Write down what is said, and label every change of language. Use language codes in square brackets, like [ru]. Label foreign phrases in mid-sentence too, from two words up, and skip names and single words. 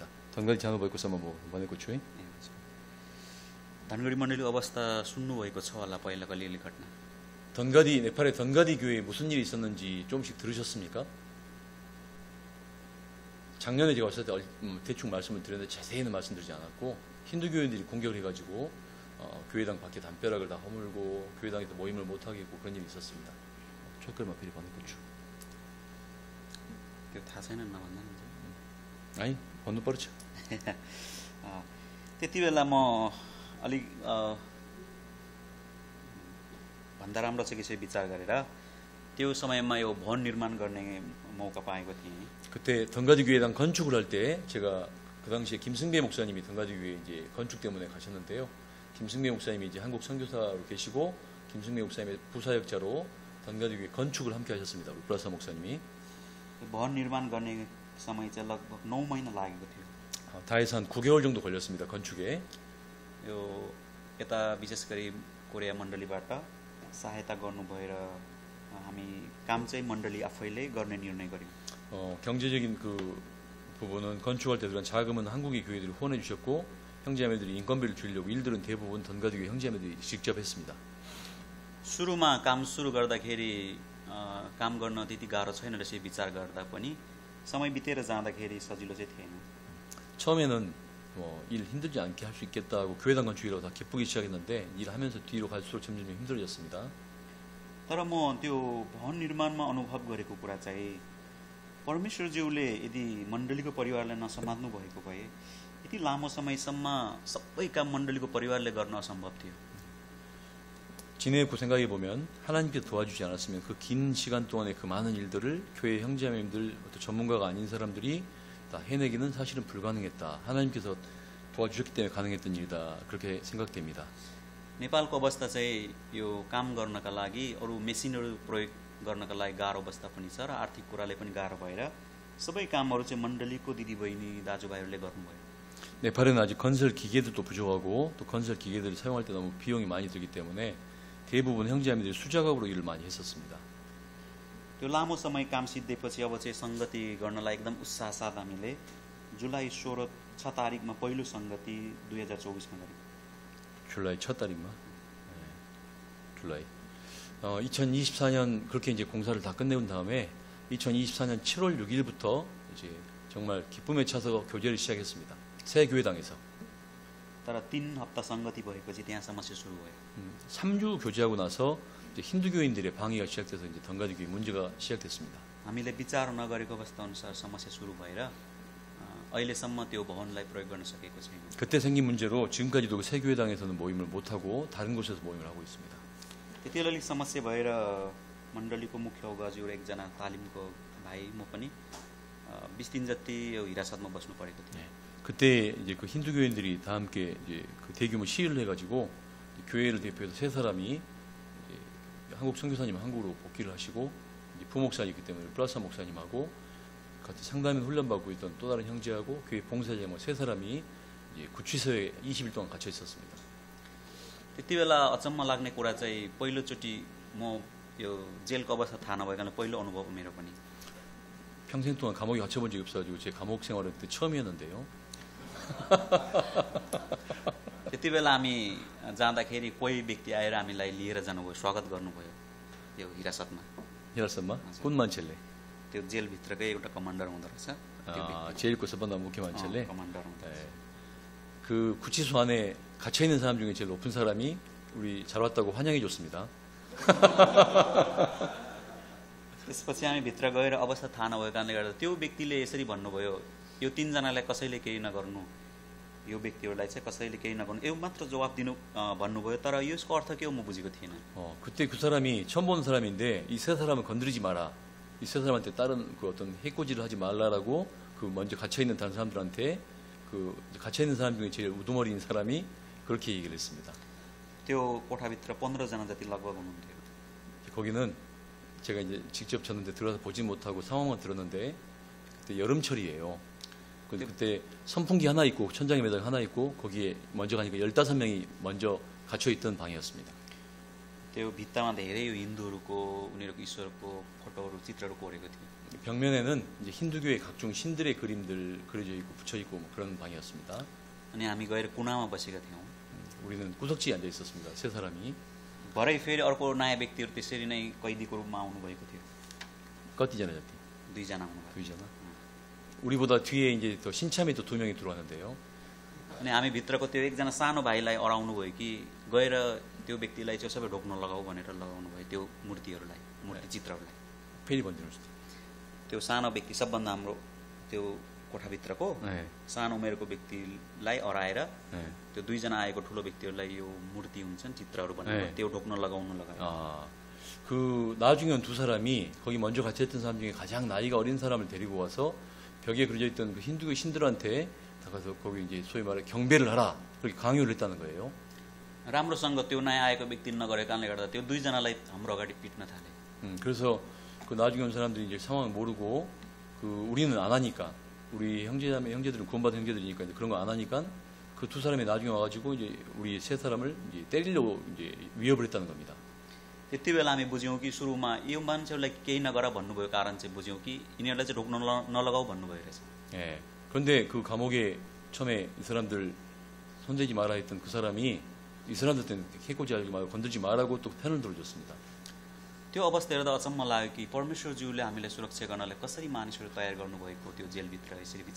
[ne] 던가디 장로 भएको sama म भनेको छु है। धनगढी मण्डलीको अवस्था सुन्नुभएको छ होला पहिलाको अलिअलि घटना। [ko] 던가디 네팔의 던가디 교회에 무슨 일이 있었는지 조금씩 들으셨습니까? 작년에 제가 왔을 때 대충 말씀을 드렸는데 자세히는 말씀드리지 않았고 힌두 교인들이 공격을 해가지고 교회당 밖에 담벼락을 다 허물고 교회당에서 모임을 못하게 했고 그런 일이 있었습니다. 초끌만 필이 번호고추. [ne] त्यो थाहा छैन नभन्दा 아니 번호 빠르죠. त्यति बेला म अलिक भन्दा राम्रो छ कि चाहिँ विचार गरेर त्यो समयमा यो भवन निर्माण गर्ने मौका पाएको थिएँ। [ko] 그때 던가디 교회당 건축을 할 때 제가 그 당시에 김승배 목사님이 던가디 교회 이제 건축 때문에 가셨는데요. 김승배 목사님이 이제 한국 선교사로 계시고 김승배 목사님의 부사역자로 던가디 교회 건축을 함께 하셨습니다. 우리 플라사 목사님이. [ne] भवन निर्माण गर्ने समय चाहिँ लगभग 9 महिना लागेको थियो। [ko] 다 해서 한 9개월 정도 걸렸습니다. 건축에. [ne] यो यता विशेष गरी कोरिया मण्डलीबाट सहायता गर्नु भएर हामी काम चाहिँ मण्डली आफैले गर्ने निर्णय गर्यौं। [ko] 경제적인 그 부분은 건축할 때 들어간 자금은 한국의 교회들이 후원해 주셨고 형제자매들이 인건비를 줄이려고 일들은 대부분 던가디 교회 형제자매들이 직접 했습니다. [ne] सुरुमा काम सुरु गर्दाखेरि काम गर्न त्यति गाह्रो छैन रहेछ विचार गर्दा पनि समय बितेर जाँदाखेरि सजिलो चाहिँ थिएन। [ko] 처음에는 일 힘들지 않게 할 수 있겠다 하고 교회당 건축이라고 다 기쁘기 시작했는데 일하면서 뒤로 갈수록 점점 힘들어졌습니다. [ne] तर म त्यो भवन निर्माणमा अनुभव गरेको कुरा चाहिँ परमेश्वरज्यूले यदि मण्डलीको परिवारलाई नसमात्नु भएको भए यति लामो समयसम्म सबै काम मण्डलीको परिवारले गर्न असम्भव थियो। [ko] 지내고 생각해 보면 하나님께서 도와주지 않았으면 그 긴 시간 동안에 그 많은 일들을 교회 형제자매들 어떤 전문가가 아닌 사람들이 다 해내기는 사실은 불가능했다. 하나님께서 도와주셨기 때문에 가능했던 일이다. 그렇게 생각됩니다. [ne] नेपालको अवस्था चाहिँ यो काम गर्नका लागि अरु मेसिनहरु प्रयोग गर्नका लागि गाह्रो अवस्था पनि छ र आर्थिक कुराले पनि गाह्रो भएर सबै कामहरु चाहिँ मण्डलीको दिदीबहिनी दाजुभाइहरुले गर्नुभयो। [ko] 네팔에는 아직 건설 기계들도 부족하고 또 건설 기계들을 사용할 때 너무 비용이 많이 들기 때문에 대부분 형제자매들이 수작업으로 일을 많이 했었습니다. [ne] त्यो लामो समय काम सिद्धिएपछि अब चाहिँ संगति गर्नलाई एकदम उत्साह साथ हामीले जुलाई 16 तारिखमा पहिलो संगति 2024मा गर्यौं। [ko] 줄라이 첫 달인가? 네, 줄라이. 2024년 그렇게 이제 공사를 다 끝내온 다음에 2024년 7월 6일부터 이제 정말 기쁨에 차서 교제를 시작했습니다. 새 교회당에서. [ne] तर 3 हप्ता संगति भएपछि त्यहाँ समस्या सुरु भयो। [ko] 3주 교제하고 나서 이제 힌두 교인들의 방해가 시작돼서 이제 던가디 교회 문제가 시작됐습니다. [ne] हामीले विचार नगरेको अवस्था अनुसार समस्या सुरु भएर अहिलेसम्म त्यो भवनलाई प्रयोग गर्न सकेको छैन। [ko] 그때 생긴 문제로 지금까지도 새 교회당에서는 모임을 못 하고 다른 곳에서 모임을 하고 있습니다. [ne] त्यति अलिक समस्या भएर मण्डलीको मुख्य अगुवाज्यू र एकजना तालिमको भाइ म पनि 20 दिन जति यो हिरासतमा बस्नु परेको थियो। [ko] 그때 이제 그 힌두 교인들이 다 함께 이제 그 대규모 시위를 해가지고 교회를 대표해서 세 사람이 한국 선교사님 한국으로 복귀를 하시고 이제 부목사이기 때문에 플라사 목사님하고 같이 상담인 훈련받고 있던 또 다른 형제하고 교회 봉사자모 세 사람이 이제 구치소에 20일 동안 갇혀 있었습니다. [ne] त्यति बेला अचम्म लाग्ने कुरा चाहिँ पहिलोचोटि म यो जेलको अवस्था थाहा नभएकाले पहिलो अनुभव मेरो पनि। [ko] 평생 동안 감옥에 갇혀본 적이 없어가지고 제 감옥 생활은 그때 처음이었는데요. [ne] त्यति बेला हामी जाँदाखेरि कोही व्यक्ति आएर हामीलाई लिएर जानुभयो, स्वागत गर्नुभयो यो हिरासतमा। 히라선마? 혼만첼레. त्यो जेलभित्रकै एउटा कमान्डर हुँदो रहेछ। 제일코 서반다 무ఖ్य만첼레. कमान्डर हुँदो रहेछ। [ko] 그 구치소 안에 갇혀 있는 사람 중에 제일 높은 사람이 우리 잘 왔다고 환영해 줬습니다. [ne] त्यसपछि हामी भित्र गएर अवस्था थाहा नभएको कारणले गर्दा त्यो व्यक्तिले यसरी भन्नुभयो यो तीनजनालाई कसैले केही नगर्नु, यो व्यक्तिहरूलाई चाहिँ कसैले केही नगर्नु, यो मात्र जवाब दिनु भन्नुभयो। तर यसको अर्थ के हो म बुझेको थिइनँ। [ko] 그때 그 사람이 처음 보는 사람인데 이 세 사람을 건드리지 마라. 이 세 사람한테 다른 그 어떤 해코지를 하지 말라라고 그 먼저 갇혀 있는 다른 사람들한테 그 갇혀 있는 사람 중에 제일 우두머리인 사람이 그렇게 얘기를 했습니다. [ne] त्यो कोठाभित्र 15जना जति लगभग हुनुहुन्थ्यो। [ko] 거기는 제가 이제 직접 졌는데 들어가서 보지 못하고 상황만 들었는데 그때 여름철이에요. 그때 선풍기 하나 있고 천장에 매달 하나 있고 거기에 먼저 가니까 15명이 먼저 갇혀 있던 방이었습니다. [ne] त्यो भित्तामा धेरै हिन्दूहरूको उनीहरूको ईश्वरको फोटोहरू चित्रहरू कोरेको थियो। [ko] 벽면에는 이제 힌두교의 각종 신들의 그림들 그려져 있고 붙여 있고 뭐 그런 방이었습니다. [ne] अनि हामी गएर कुनामा बसेका थियौँ। [ko] 우리는 구석지에 앉아 있었습니다. 세 사람이. [ne] भरै फेरि अर्को नयाँ व्यक्तिहरू त्यसरी नै कैदीको रूपमा आउनुभएको थियो। 꺾이잖아요. दुईजना आउनुभयो। 두이잖아. [ko] 우리보다 뒤에 이제 더 신참이 또 2명이 들어왔는데요. [ne] अनि हामी भित्रको त्यो एकजना सानो भाइलाई अराउनु भयो कि गएर त्यो व्यक्तिलाई चाहिँ सबै ढोक्न लगाऊ भनेर लगाउनु भयो त्यो मूर्तिहरूलाई, मूर्ति चित्रहरूलाई। 페리 번지노스. त्यो सानो व्यक्ति सबभन्दा हाम्रो त्यो कोठाभित्रको [ko] 네. [ne] सानो उमेरको व्यक्तिलाई अराएर [ko] 네. [ne] त्यो दुईजना आएको ठुलो व्यक्तिहरूलाई यो मूर्ति हुन्छन् चित्रहरू [ko] 네. [ne] बनाएर त्यो ढोक्न लगाउनु लगायो। [ko] 그 나중에 온 두 사람이 거기 먼저 같이 했던 사람 중에 가장 나이가 어린 사람을 데리고 와서 벽에 그려져 있던 그 힌두교 신들한테 가서 거기 이제 소위 말해 경배를 하라 그렇게 강요를 했다는 거예요. [ne] राम्रोसँग त्यो नयाँ आएको व्यक्ति नगरेको कारणले गर्दा त्यो दुईजनालाई हाम्रो अगाडि पिट्न थाले। [ko] 그래서 그 나중에 온 사람들이 이제 상황을 모르고 그 우리는 안 하니까 우리 형제들은 구원받은 형제들이니까 이제 그런 거 안 하니까 그 두 사람이 나중에 와가지고 이제 우리 세 사람을 이제 때리려고 이제 위협을 했다는 겁니다. [ne] त्यति बेला हामी बुझ्यौँ कि सुरुमा यो मान्छेहरूलाई केही नगर भन्नुभयो कारण चाहिँ बुझ्यौँ कि यिनीहरूलाई चाहिँ ढोक्न नलगाऊ भन्नुभयो रहेछ। [ko] 예. 그런데 그 감옥에 처음에 이 사람들 손대지 마라 했던 그 사람이 이 사람들한테 해코지 하지 말고 건들지 말라고 또 편을 들어줬습니다. [ne] त्यो अवस्था हेर्दा अचम्म लाग्यो कि परमेश्वरज्यूले हामीलाई सुरक्षा गर्नलाई कसरी मानिसहरू तयार गर्नुभएको त्यो जेलभित्र यसरी विचार।